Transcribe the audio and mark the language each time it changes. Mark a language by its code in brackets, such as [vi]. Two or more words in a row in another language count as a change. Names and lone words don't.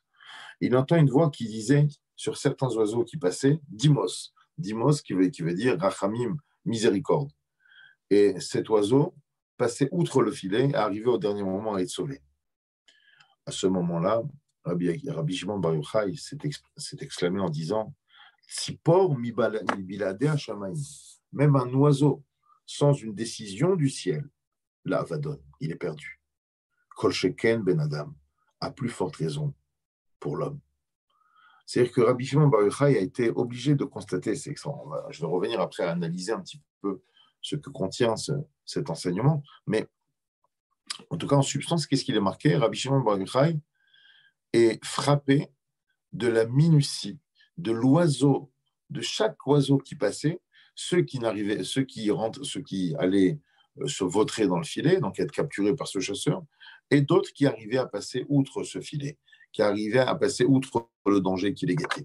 [fr] Il entend une voix qui disait sur certains oiseaux qui passaient, Dimos. Dimos qui veut dire Rachamim, miséricorde. Et cet oiseau passait outre le filet et arrivait au dernier moment à être sauvé. À ce moment-là, Rabbi Shimon Bar Yochai s'est exclamé en disant [he] צפור מבלעדי השמים. [fr] Même un oiseau sans une décision du ciel, là, Avadon, il est perdu. [he] כל שכן בן אדם, [fr] à plus forte raison pour l'homme. C'est-à-dire que Rabbi Shimon Bar Yochai a été obligé de constater, je vais revenir après à analyser un petit peu ce que contient cet enseignement, mais en tout cas en substance, qu'est-ce qu'il est marqué? Rabbi Shimon Bar Yochai est frappé de la minutie de l'oiseau, de chaque oiseau qui passait, ceux qui allaient se vautrer dans le filet, donc être capturés par ce chasseur, et d'autres qui arrivaient à passer outre ce filet, qui arrivaient à passer outre le danger qui les guettait.